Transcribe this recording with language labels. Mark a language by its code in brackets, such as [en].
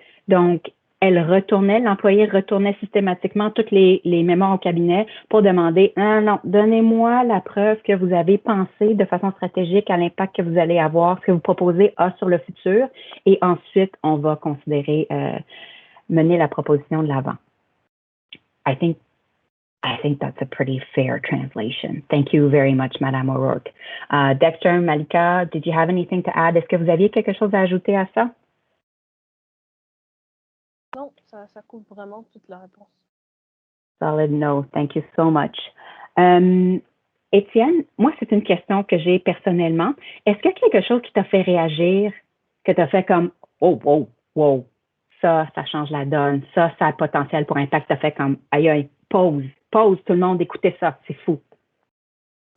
[fr] Donc, l'employé retournait systématiquement toutes les mémoires au cabinet pour demander « Non, donnez-moi la preuve que vous avez pensé de façon stratégique à l'impact que vous allez avoir, ce que vous proposez a sur le futur, et ensuite, on va considérer mener la proposition de l'avant. » [en] I think I think that's a pretty fair translation. Thank you very much, Madame O'Rourke. [fr] Dexter, Malika, [en] did you have anything to add? [fr] Est-ce que vous aviez quelque chose à ajouter à ça? Non, ça couvre vraiment toute la réponse. [en] Solid no. Thank you so much. [fr] Étienne, moi, c'est une question que j'ai personnellement. Est-ce qu'il y a quelque chose qui t'a fait réagir, que t'as fait comme « Oh, wow, wow, ça change la donne, ça a le potentiel pour impact », t'as fait comme « Aïe, aïe, pause, tout le monde, écoutez ça, c'est fou ».